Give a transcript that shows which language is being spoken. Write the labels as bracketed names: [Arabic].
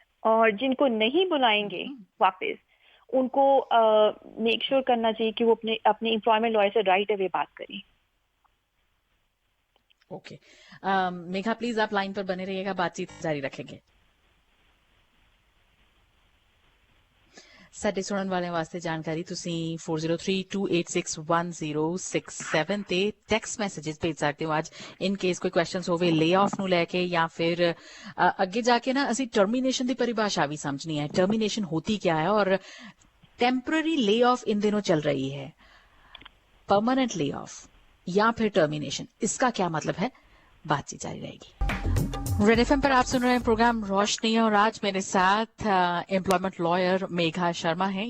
[Hindi] और जिनको नहीं बुलाएंगे वापस, उनको मेक श्योर करना चाहिए कि वो अपने एम्प्लॉयमेंट लॉयर से राइट अवे बात करें। ओके, मेघा प्लीज आप लाइन पर बने रहिएगा, बातचीत जारी रखेंगे। [Punjabi] ਸਾਡੇ ਸੁਣਨ ਵਾਲਿਆਂ ਵਾਸਤੇ ਜਾਣਕਾਰੀ, ਤੁਸੀਂ 4032861067 ਤੇ ਟੈਕਸਟ ਮੈਸੇजेस ਭੇਜ ਸਕਦੇ ਹੋ ਅੱਜ, ਇਨ ਕੇਸ ਕੋਈ ਕੁਐਸਚਨਸ ਹੋਵੇ ਲੇ ਆਫ ਨੂੰ ਲੈ ਕੇ, ਜਾਂ ਫਿਰ ਅੱਗੇ ਜਾ ਕੇ ਨਾ ਅਸੀਂ ਟਰਮੀਨੇਸ਼ਨ ਦੀ [Hindi] परिभाषा भी समझनी है। टर्मिनेशन होती क्या है, और टेम्पररी ले ऑफ इन दिनों चल रही है, परमानेंट ले ऑफ या फिर टर्मिनेशन, इसका क्या मतलब है? बातचीत जारी रहेगी। रेड एफएम पर आप सुन रहे हैं प्रोग्राम रोशनी, और आज मेरे साथ एम्प्लॉयमेंट लॉयर मेघा शर्मा हैं।